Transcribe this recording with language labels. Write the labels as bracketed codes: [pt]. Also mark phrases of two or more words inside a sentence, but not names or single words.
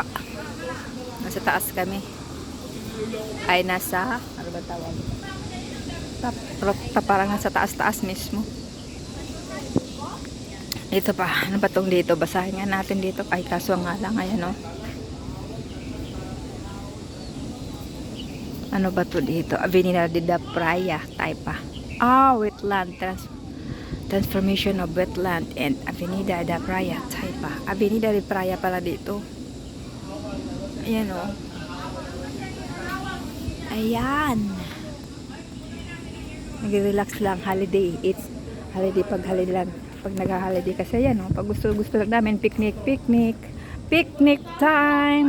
[tl] Nasa taas kami. Ay nasa ano ba tawag? Parang nasa taas-taas mismo. Ito pa, ano ba tong dito? Basahin nga natin dito. Ay, kaso nga lang, ayan o. Ano ba to dito? Avenida de la Praia, Taipa. [en] Wetland. Transformation of wetland and Avenida de la Praia, Taipa. [tl] Avenida de Praia pala dito. Ayan o. Ayan. Nag-relax lang, holiday. [en] It's holiday [tl] pag holiday lang. Pag nag-holiday kasi yan, pag gusto lang namin [en] picnic time.